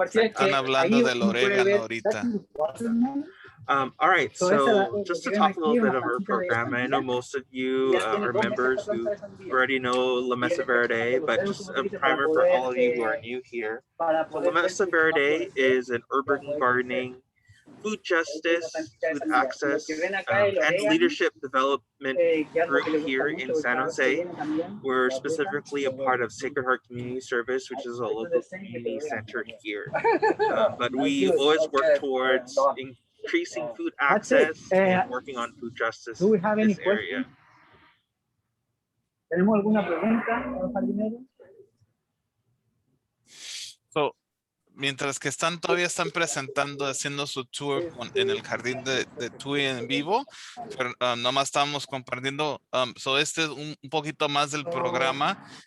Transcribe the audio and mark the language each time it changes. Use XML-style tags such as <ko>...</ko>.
<es>Están hablando del orégano ahorita.</es> <en>All right, so just to talk a little bit of our program, I know most of you are members who already know La Mesa Verde, but just a primer for all of you who are new here. So La Mesa Verde is an urban gardening, food justice, food access, and leadership development group here in San Jose. We're specifically a part of Sacred Heart Community Service, which is a local community center here. But we always work towards increasing food access and working on food justice in this area.</en> <es>¿Tenemos alguna pregunta, jardinero? So, mientras que todavía están presentando, haciendo su tour en el jardín de Tui en vivo, pero, nomás estamos compartiendo, este es un poquito más del programa.</es>